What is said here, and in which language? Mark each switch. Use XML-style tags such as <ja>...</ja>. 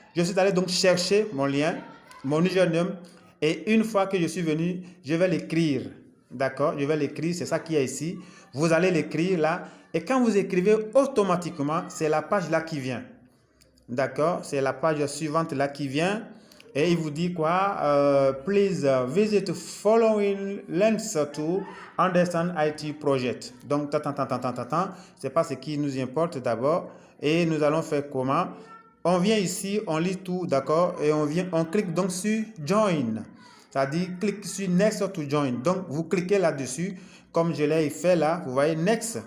<fr>Je suis allé donc chercher mon lien, mon username. Et une fois que je suis venu, je vais l'écrire. D'accord? Je vais l'écrire. C'est ça qui est ici. Vous allez l'écrire là. Et quand vous écrivez, automatiquement, c'est la page là qui vient. D'accord? C'est la page suivante là qui vient. Et il vous dit quoi?</fr> <en>Please visit following links to understand IT project.</en> <fr>Donc, c'est pas ce qui nous importe d'abord. Et nous allons faire comment? On vient ici, on lit tout, d'accord? Et on clique donc sur Join. C'est-à-dire, clique sur Next to Join. Donc, vous cliquez là-dessus, comme je l'ai fait là. Vous voyez, Next.</fr>